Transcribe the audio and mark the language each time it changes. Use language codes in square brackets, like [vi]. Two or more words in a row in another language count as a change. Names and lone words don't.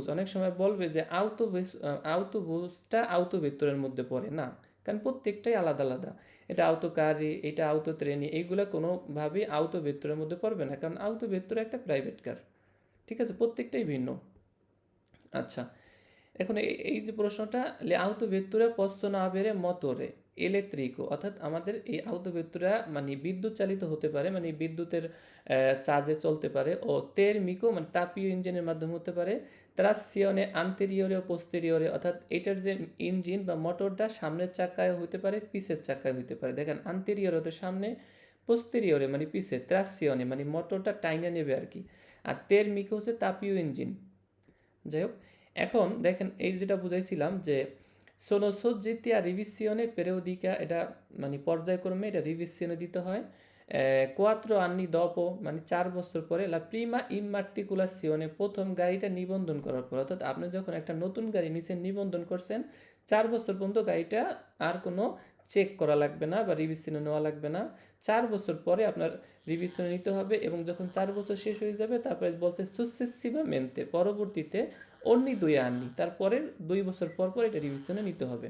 [bn] অনেক সময় বলবে যে আউটোবুসটা আউটো ভেত্তুরের মধ্যে পড়ে না, কারণ প্রত্যেকটাই আলাদা আলাদা। এটা আউটো কারি, এটা আউটো ট্রেনি, এইগুলো কোনোভাবেই আউটো ভেত্তুরের মধ্যে পড়বে না, কারণ আউটো ভেত্তুরা একটা প্রাইভেট কার, ঠিক আছে, প্রত্যেকটাই ভিন্ন। আচ্ছা, এখন এই যে প্রশ্নটা, [it] le auto vettura possono avere motore elettrico, [bn] অর্থাৎ আমাদের এই আউটো ভেত্তুরা মানে বিদ্যুৎ চালিত হতে পারে, মানে বিদ্যুতের চার্জে চলতে পারে, [it] o termico [bn] মানে তাপীয় ইঞ্জিনের মাধ্যমে হতে পারে, [it] trazione anteriore o posteriore, [bn] অর্থাৎ এটার যে ইঞ্জিন বা মোটরটা সামনের চাকায় হতে পারে, পিছের চাকায় হতে পারে। দেখেন আন্তেরিয়র হতে সামনে, পোস্টেরিয়রে মানে পিছে, ট্রাকশিওনে মানে মোটরটা টাইনা নেবে আর কি, আর তেরমিকো হচ্ছে তাপীয় ইঞ্জিন। যাই হোক, এখন দেখেন এই যেটা বুঝাইছিলাম যে [it] sono soggetti a revisione periodica, [bn] এটা মানে পর্যায়ক্রমে এটা রিভিশনে দিতে হয়। [it] 4 anni dopo [bn] মানে 4 বছর পরে [it] la prima immatricolazione, [bn] প্রথম গাড়িটা নিবন্ধন করার পর, অর্থাৎ আপনি যখন একটা নতুন গাড়ি নিছেন, নিবন্ধন করছেন, 4 বছর পর্যন্ত গাড়িটা আর কোনো চেক করা লাগবে না বা রিভিশনে নেওয়া লাগবে না। 4 বছর পরে আপনার রিভিশনে নিতে হবে, এবং যখন 4 বছর শেষ হয়ে যাবে তারপরে বলছে successivamente, পরবর্তীতে [it] ogni 2 anni, [bn] তারপরের 2 বছর পর পর এটা রিভিশনে নিতে হবে।